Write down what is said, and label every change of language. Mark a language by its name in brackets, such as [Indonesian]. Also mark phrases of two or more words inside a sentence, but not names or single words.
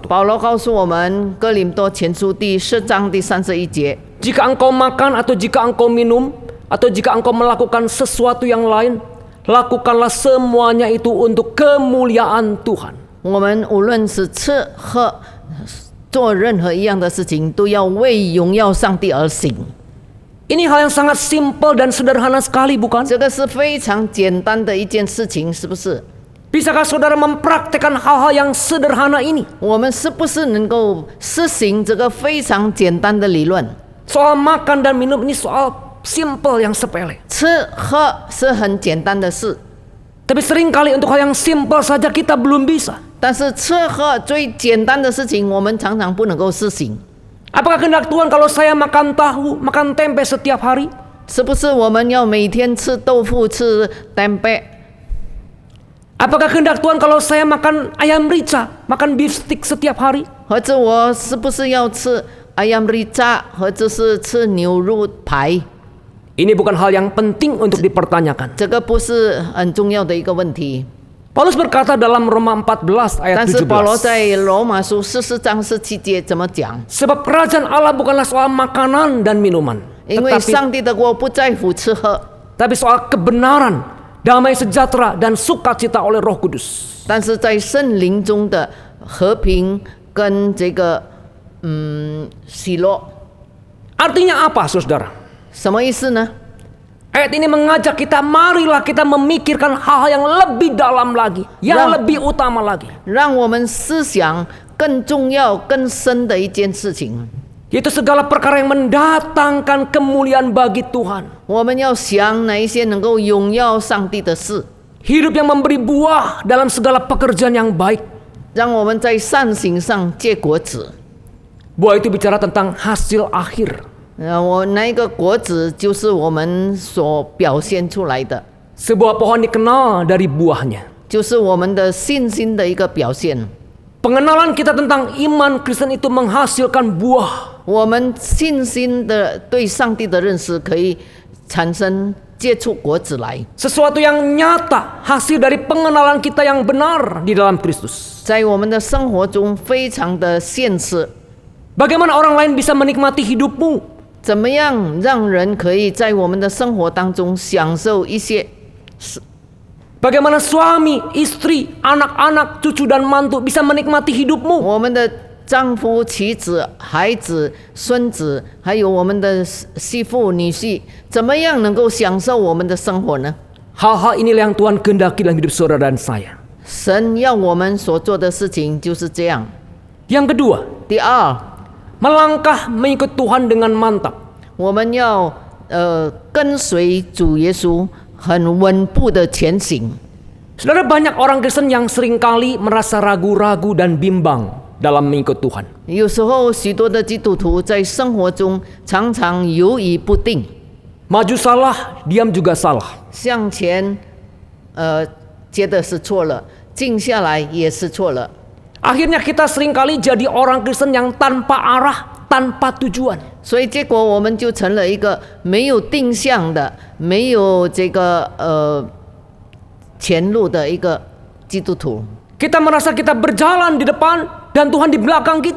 [Chinese] 保罗告诉我们，哥林多前书第4章第31节， [Indonesian] Jika engkau makan atau jika engkau minum atau jika engkau melakukan sesuatu yang lain, lakukanlah semuanya itu untuk kemuliaan Tuhan. [Chinese] 我们无论是吃喝做任何一样的事情，都要为荣耀上帝而行。 [Indonesian] Ini hal yang sangat simpel dan sederhana sekali, bukan? [Chinese] 这个是非常简单的一件事情，是不是？ [Indonesian] Bisakah saudara mempraktekkan hal-hal yang sederhana ini? [Chinese] 我们是不是能够实行这个非常简单的理论？ [Indonesian] Soal makan dan minum ini soal simple yang sepele. [Chinese] 吃喝是很简单的事， [Indonesian] Tapi seringkali untuk hal yang simple saja kita belum bisa. [Chinese] 但是吃喝最简单的事情，我们常常不能够实行。 [Indonesian] Apakah kehendak Tuhan kalau saya makan tahu, makan tempe setiap hari? [Chinese] 是不是我们要每天吃豆腐、吃蛋白？ [Indonesian] Apakah kehendak Tuhan kalau saya makan ayam rica, makan [English] beef stick [Indonesian] setiap hari? [Chinese] 或者我是不是要吃 [Indonesian] ayam rica， [Chinese] 或者是吃牛肉排？ [Indonesian] Ini bukan hal yang penting untuk dipertanyakan. [Chinese] 这个不是很重要的一个问题。 [Indonesian] Paulus berkata dalam Roma 14 ayat [Chinese] 但是保罗 17. 在罗马书14章17节怎么讲？ [Indonesian] Sebab kerajaan Allah bukanlah soal makanan dan minuman, [Chinese] 因为上帝的国不在乎吃喝， [Indonesian] tapi soal kebenaran, damai sejahtera dan sukacita oleh Roh Kudus. [Chinese] 但是在圣灵中的和平跟这个喜乐， [Indonesian] Artinya apa, saudara? [Chinese] 什么意思呢？ [Indonesian] Ayat ini mengajak kita, marilah kita memikirkan hal yang lebih dalam lagi, yang lebih utama lagi. [Chinese] 让我们思想更重要、更深的一件事情， [Indonesian] Yaitu segala perkara yang mendatangkan kemuliaan bagi Tuhan. [Chinese] 我们要想哪一些能够荣耀上帝的事， [Indonesian] Hidup yang memberi buah dalam segala pekerjaan yang baik. [Chinese] 让我们在善行上结果子。 [Indonesian] Buah itu bicara tentang hasil akhir. [Chinese] 我那一个果子就是我们所表现出来的， [Indonesian] Sebuah pohon dikenal dari buahnya. [Chinese] 就是我们的信心的一个表现。 [Indonesian] Pengenalan kita tentang iman Kristen itu menghasilkan buah. [Chinese] 我们信心的对上帝的认识可以产生结出果子来， [Indonesian] Sesuatu yang nyata, hasil dari pengenalan kita yang benar di dalam Kristus. [Chinese] 在我们的生活中非常的现实。 [Indonesian] Bagaimana orang lain bisa menikmati hidupmu? [Chinese] 怎么样让人可以在我们的生活当中享受一些？ [Indonesian] Bagaimana suami, istri, anak-anak, cucu dan mantu bisa menikmati hidupmu? [Chinese] 我们的丈夫、妻子、孩子、孙子，还有我们的媳妇、女婿，怎么样能够享受我们的生活呢？ [Indonesian] Hal-hal inilah yang Tuhan kehendaki dalam hidup saudara dan saya. [Chinese] 神要我们所做的事情就是这样。 [Indonesian] Yang kedua, [Chinese] 第二， [Indonesian] melangkah mengikut Tuhan dengan mantap. [Chinese] 我们要跟随主耶稣，很稳步的前行。 [Indonesian] Saudara, banyak orang Kristen yang seringkali merasa ragu-ragu dan bimbang dalam mengikut Tuhan. [Chinese] 有时候，许多的基督徒在生活中常常犹豫不定， [Indonesian] Maju salah, diam juga salah. [Chinese] 向前，觉得是错了，静下来也是错了。 [Indonesian] Akhirnya kita seringkali jadi orang Kristen yang tanpa arah, tanpa tujuan. [Chinese] 所以结果我们就成了一个没有定向的、没有这个前路的一个基督徒。 [Indonesian] Kita merasa kita berjalan di depan dan Tuhan di belakang kita.